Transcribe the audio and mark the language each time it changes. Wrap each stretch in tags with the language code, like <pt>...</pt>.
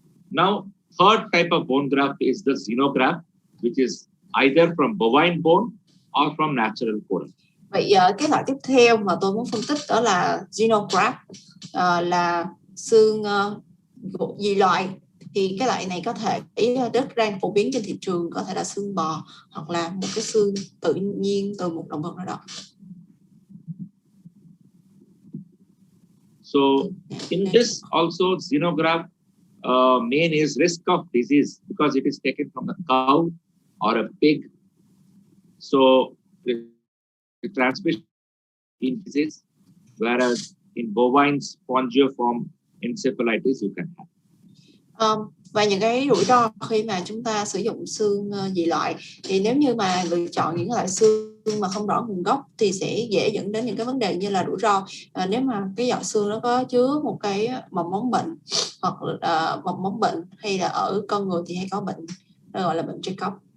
<en>Now, third type of bone graft is the xenograft, which is either from bovine bone or from natural bone.</en> <vi>Vậy cái loại tiếp theo mà tôi muốn phân tích đó là xenograft, là xương dị loại. Thì cái loại này có thể rất đang phổ biến trên thị trường, có thể là xương bò hoặc là một cái xương tự nhiên từ một động vật nào đó.</vi> <en>So in this also xenograft main is risk of disease because it is taken from a cow or a pig. So the transmission in disease, whereas in bovine spongiform encephalitis you can have.</en> <vi>Và những cái rủi ro khi mà chúng ta sử dụng xương dị loại thì nếu như mà lựa chọn những loại xương mà không rõ nguồn gốc thì sẽ dễ dẫn đến những cái vấn đề như là rủi ro nếu mà cái giọt xương nó có chứa một cái mầm mống bệnh, hoặc mầm mống bệnh, hay là ở con người thì hay có bệnh gọi là bệnh Jacob.</vi>